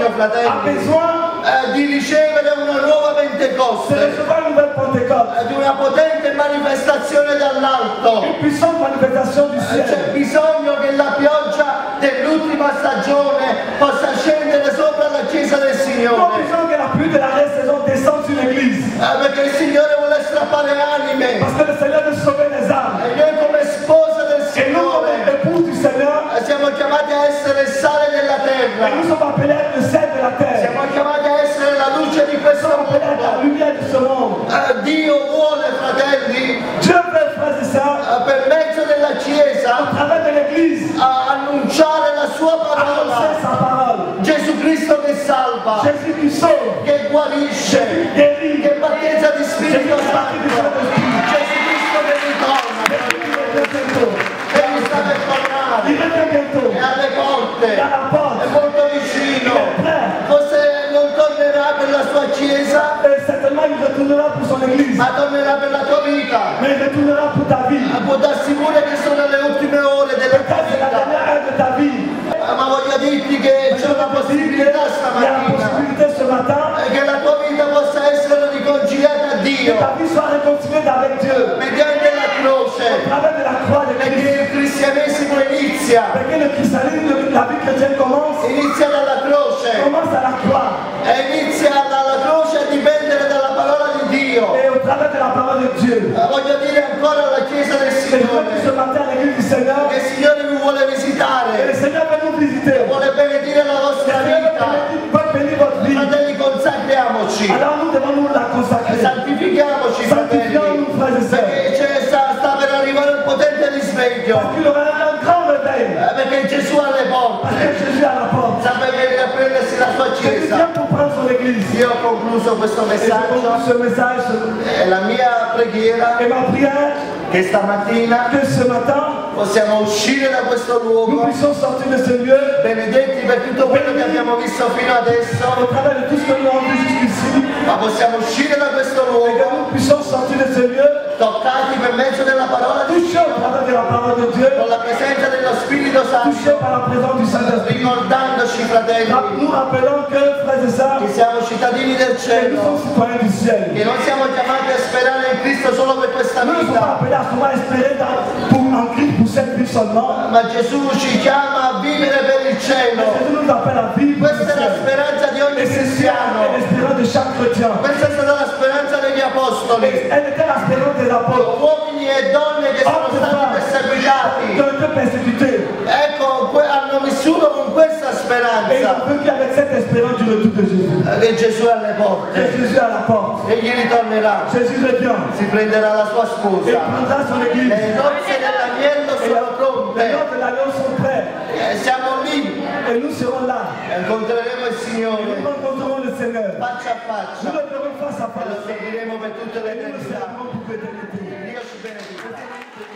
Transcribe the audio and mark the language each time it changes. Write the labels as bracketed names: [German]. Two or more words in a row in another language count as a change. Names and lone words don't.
[Italian] a fratelli, [French] besoin [Italian] di ricevere una nuova [French] de [Italian] Pentecoste, [French] recevoir une nouvelle Pentecôte, [Italian] di una potente manifestazione dall'alto. [French] une puissante manifestation du [Italian] C'è [French] ciel. [Italian] bisogno che la pioggia dell'ultima stagione possa scendere sopra la Chiesa del [French] Nous [Italian] Signore, [French] besoin que la pluie de la saison descende sur l'Église, [Italian] perché il Signore vuole strappare anime [French] parce que le Seigneur veut sauver les âmes. [Italian] e noi come sposa del [French] Et nous, comme [Italian] Signore [French] épouse du Seigneur, [Italian] siamo chiamati a essere il sale della [French] et nous [Italian] terra, [French] sommes appelés à être le sel de la terre. [Italian] siamo chiamati a essere la luce di [French] Nous [Italian] questo [French] sommes appelés à être la [Italian] mondo. [French] lumière de ce monde. [Italian] Dio vuole, fratelli, [French] Dieu veut, frères et sœurs, [Italian] per mezzo della [French] à [Italian] Chiesa [French] travers de l'Église, [Italian] annunciare la sua parola. [French] annoncer sa parole. [Italian] Gesù Cristo che salva, [French] Jésus qui sauve, [Italian] che guarisce, [French] guérit, [Italian] che battezza di Spirito [French] Gesù qui baptise du [Italian] Santo, [French] Saint-Esprit. [Italian] Gesù Cristo che ritorna, [French] Jésus qui revient bientôt. [Italian] egli sta per tornare, [French] Il revient bientôt. [Italian] è alle porte, [French] Il est à la [Italian] è [French] porte. [Italian] molto [French] Il [Italian] vicino, [French] est prêt. [Italian] forse non tornerà per la sua Chiesa, [French] Et certainement, il retournera pour son Église. [Italian] ma tornerà per la tua vita. [French] Mais il retournera pour ta vie. [Italian] Può darsi pure che sono le ultime ore della tua [French] Peut-être c'est la [Italian] vita, [French] dernière heure de ta vie. [Italian] ma voglio dirti che c'è una possibilità [French] Il y a la [Italian] stamattina [French] possibilité ce matin [Italian] che la tua vita possa essere riconciliata a [French] que [Italian] Dio [French] ta vie soit réconciliée avec Dieu. [Italian] mediante la croce, [French] Au travers de la croix de [Italian] perché [French] Christ. [Italian] il cristianesimo inizia [French] Perché le christianisme, la vie chrétienne commence [Italian] dalla croce [French] à la croix. [Italian] e inizia dalla croce a dipendere dalla parola di Dio. [French] Et au travers de la parole de Dieu. [Italian] Voglio dire ancora alla Chiesa del [French] Et je veux [Italian] Signore [French] que ce matin à l'église du Seigneur, [Italian] che il Signore vi vuole [French] et le [Italian] visitare, [French] Seigneur va nous visiter. [Italian] vuole benedire la [French] Le [Italian] vostra [French] Seigneur [Italian] vita. [French] va bénir votre vie. [Italian] Fratelli, consacriamoci, [French] Alors nous devons nous la consacrer. [Italian] santifichiamoci, fratelli, [French] Sanctifions-nous, frères et sœurs. [Italian] perché risveglio. [French] Parce qu'il aura un grand réveil. [Italian] Perché Gesù ha le [French] Parce [Italian] porte. [French] que Jésus est à la porte. [Italian] Sta per venire a prendersi la sua [French] Jésus vient [Italian] chiesa. [French] pour prendre son église. [Italian] Io ho concluso questo [French] Et je conclue [Italian] messaggio. [French] ce message. [Italian] È la mia preghiera [French] Et ma prière, [Italian] che stamattina [French] que ce matin, [Italian] possiamo uscire da questo [French] nous [Italian] luogo [French] puissions sortir de ce lieu [Italian] benedetti per tutto quello che abbiamo visto fino [French] au [Italian] adesso, [French] travers de tout ce que nous avons vu jusqu'ici. [Italian] ma possiamo uscire da questo [French] Et que [Italian] luogo [French] nous puissions sortir de ce lieu, [Italian] toccati per mezzo della parola di [French] touchés au [Italian] Dio, [French] travers de la parole de Dieu, [Italian] con la presenza dello Spirito [French] touchés [Italian] Santo, [French] par la présence du Saint-Esprit. [Italian] ricordandoci, fratelli, [French] Nous rappelons que, frères et sœurs, [Italian] che siamo cittadini del [French] nous [Italian] cielo, [French] sommes citoyens du ciel. [Italian] che non siamo chiamati a sperare in Cristo solo per questa [French] Nous ne sommes pas [Italian] vita, [French] appelés à souvent espérer en Christ pour cette vie seulement. [Italian] ma Gesù ci chiama a vivere per il [French] Mais [Italian] cielo. [French] Jésus nous appelle à vivre pour le [Italian] Questa è la [French] ciel. [Italian] speranza di ogni [French] Et c'est [Italian] cristiano. [French] l'espérance de chaque chrétien. [Italian] Questa è stata la speranza degli apostoli. [French] Elle était l'espérance des apôtres. [Italian] Uomini e donne che sono stati perseguitati. [French] Qui ont été persécutés. [Italian] Ecco, hanno vissuto con questa [French] Et ils [Italian] speranza [French] ont vécu avec cette espérance du retour de Jésus. [Italian] che Gesù è alle [French] Que [Italian] porte. [French] Jésus est à la porte. [Italian] Egli ritornerà, [French] Jésus revient. [Italian] si prenderà la sua [French] Et [Italian] sposa. [French] il prendra son église. [Italian] Le nozze dell'agnello [French] Et [Italian] sono [French] les [Italian] pronte. [French] notes de l'alliance sont prêts. [Italian] Siamo lì [French] Et nous serons là. [Italian] e incontreremo il [French] Et [Italian] Signore [French] nous rencontrerons le Seigneur. [Italian] faccia a [French] Nous [Italian] faccia [French] le verrons face à [Italian] e lo [French] face. [Italian] serviremo per tutte le [French] Et nous le [Italian] eternità. [French] servirons pour l'éternité. [Italian] Dio ci benedica.